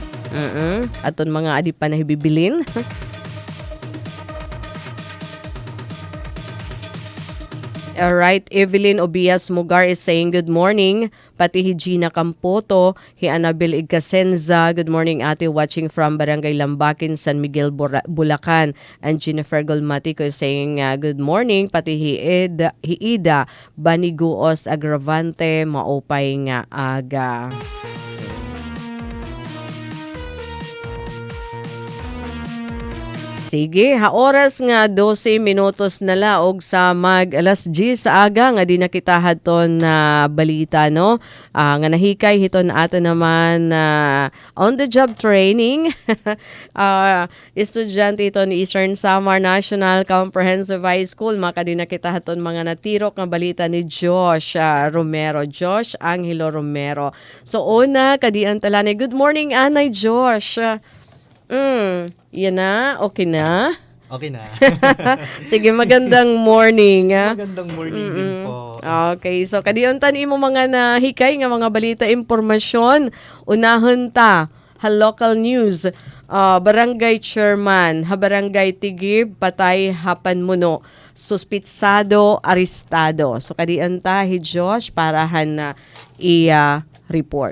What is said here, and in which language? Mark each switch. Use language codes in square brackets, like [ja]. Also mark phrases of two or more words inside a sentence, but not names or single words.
[war] Aton mga adi pa na hibibilin. [en] Alright, Evelyn Obias Mugar is saying good morning. [war] Pati Gina Campoto, Annabel Igcasenza, [en] good morning ate, watching from Barangay Lambakin, San Miguel, Bulacan. And Jennifer Golmatico is saying good morning. [war] Pati Ida Baniguos Agravante, maupay nga aga. Sige, oras nga 12 minutos na laog sa mag alas 10 sa aga nga di nakitahan ton na balita no. Nga nahikay hiton ato naman [en] on the job training. [war] Estudyante ito ni Eastern Samar National Comprehensive High School maka di nakitahan ton mga natirok nga balita ni Josh Romero, Josh Angelo Romero. So una kadian talani, [en] good morning [war] Anay Josh. Yan na, okay na. Okay na. [tl] Sige, magandang morning. Magandang morning din po. [war] Okay, so kadiontan imo mga nahikay nga mga balita impormasyon. Unahon ta, [en] local news. [war] Barangay chairman, barangay Tigib, patay hapan muno. Suspitsado, arestado. So kadianta Josh para na i-report.